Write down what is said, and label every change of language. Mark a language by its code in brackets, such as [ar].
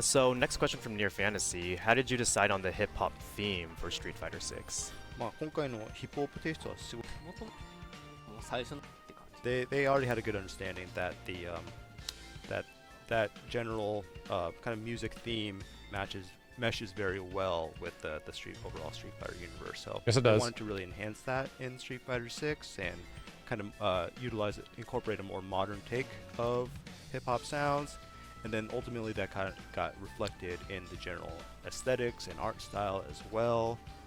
[en] So next question from Near Fantasy. How did you decide on the hip-hop theme for Street Fighter 6? [ja] まあ今回のヒップホップテイストはすごいもともう最初のって感じ [en] they already had a good understanding that that general kind of music theme meshes very well with the overall Street Fighter universe. So Yes, it they does. wanted to really enhance that in Street Fighter 6 and kind of utilize it, incorporate a more modern take of hip hop sounds, and then ultimately that kind of got reflected in the general aesthetics and art style as well.